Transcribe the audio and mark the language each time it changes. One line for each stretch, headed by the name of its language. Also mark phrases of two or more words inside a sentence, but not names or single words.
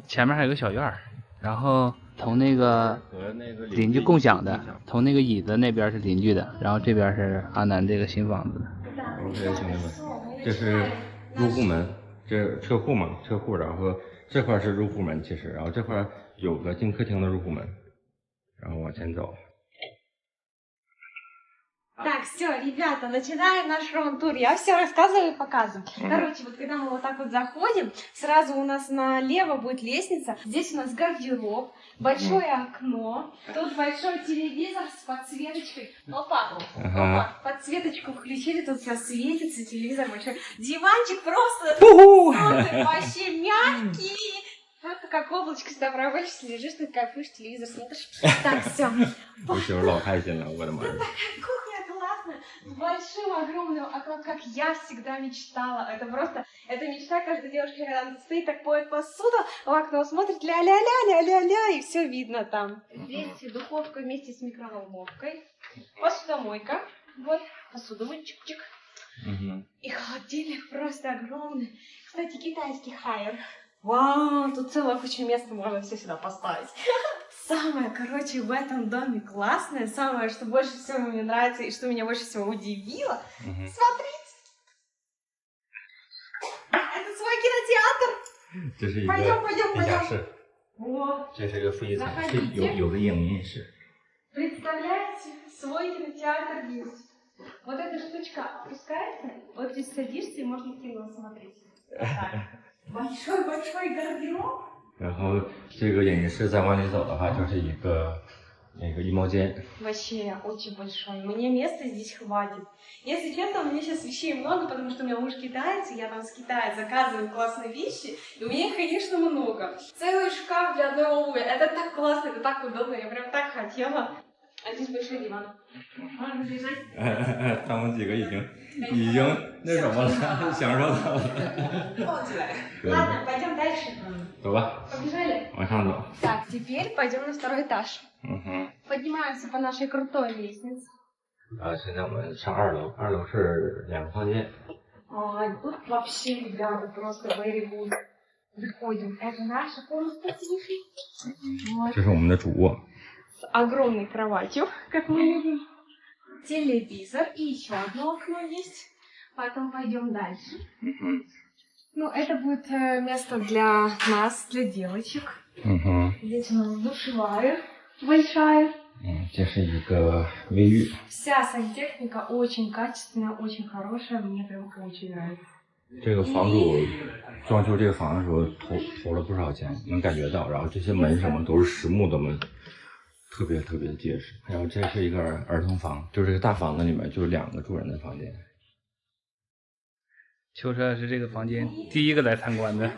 Chinese: 前面还有个小院，然后从那个邻居共享的，从那个椅子那边是邻居的，然后这边是阿南这个新房子。 OK， 兄弟们，这是入户门，这车库嘛，车库，然后这块是入户门，其实，然后这块有个进客厅的入户门，然后往前走。
Russian: Так, все, ребята, начинаем наш раунд-тур. Я все рассказываю и показываю. Короче, вот когда мы вот так вот заходим, сразу у нас налево будет лестница. Здесь у нас гардероб, большое окно. Тут большой телевизор с подсветочкой. Опа, опа, подсветочку включили, тут все светится, телевизор большой. Диванчик просто супер, вообще мягкий. Это как облачко с добровольчества, лежишь, ты кайфуешь, телевизор смотришь. Так, все.
Chinese: 我媳妇老开心了，我的妈呀！
Russian: Кухня классная, с большим огромным окном, как я всегда мечтала. Это просто, это мечта каждой девушки, когда она стоит, так поет посуду, в окно смотрит, ля-ля-ля-ля-ля-ля, и все видно там. Здесь духовка вместе с микроволновкой, посудомойка, вот, посуду мыть, чик-чик. И холодильник просто огромный. Кстати, китайский хайер. Вау, тут целое куча места, можно все сюда поставить. Самое, короче, в этом доме классное, самое, что больше всего мне нравится и что меня больше всего удивило. Смотрите! Это свой кинотеатр!
Chinese: 这是一
Russian: Пойдем,
Chinese: 个
Russian: пойдем,
Chinese: 地下
Russian: пойдем.
Chinese: 室，
Russian: Вот,
Chinese: 这是个副一层，
Russian: Заходите.
Chinese: 有个影音室。
Russian: представляете, свой кинотеатр есть. Вот эта штучка опускается, вот здесь садишься и можно кино смотреть. Вот так. Большой-большой гардероб.
Chinese: 然后这个影音室再往里走的话，就是一个那个衣帽间。
Russian: Вообще очень большой. Мне места здесь хватит. Если честно, у меня сейчас вещей много, потому что у меня муж китаец, и я там с Китая заказываю классные вещи, и у меня их, конечно, много. Целый шкаф для одной обуви. Это так классно, это так удобно, я прям так хотела. А здесь большой диван. Можно лежать.
Chinese: 他们几个已经那什么了，享受到了。
Russian: Ладно, пойдем дальше.
Chinese: 走吧，
Russian: Побежали.
Chinese: 往上走。
Russian: Так, теперь пойдем на второй этаж. Поднимаемся по нашей крутой лестнице.
Chinese: 现在我们上2楼，2楼是2个房间。
Russian: Ой, тут вообще, ребята, просто
English: very good.
Russian: Заходим. Это наша комната тихая. Вот.
Chinese: 这是我们的主卧。
Russian: С огромной кроватью, как мы видим. Телевизор и еще одно окно есть. Потом пойдем дальше. Ну, это будет место для нас, для девочек. Здесь у нас душевая большая.
Chinese: 这是一个卫浴。
Russian: Вся сантехника очень качественная, очень хорошая. Мне прям очень нравится.
Chinese: 这个房主装修这个房的时候投了不少钱，能感觉到。然后这些门什么都是实木的门，特别特别结实。然后这是一个儿童房，就这个大房子里面就是2个住人的房间。秋车是这个房间第一个来参观的，